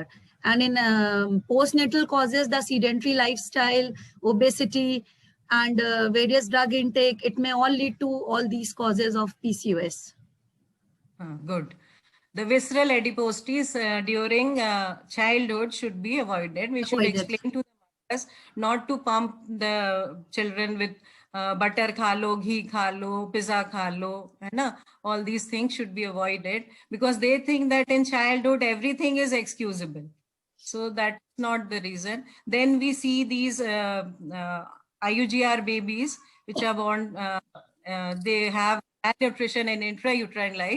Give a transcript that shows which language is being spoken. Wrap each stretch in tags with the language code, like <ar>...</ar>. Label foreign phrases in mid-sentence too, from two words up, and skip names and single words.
<en>And in postnatal causes, the sedentary lifestyle, obesity, and various drug intake, it may all lead to all these causes of PCOS. Good. The visceral adiposities during childhood should be avoided. We should explain to the mothers not to pump the children with butter</en> <hi>खा लो, घी खा लो,</hi> <en>pizza</en> <hi>खा लो, है ना?</hi> <en>All these things should be avoided because they think that in childhood everything is excusable. So that's not the reason. Then we see these IUGR babies which are born, they have malnutrition and intrauterine life.</en>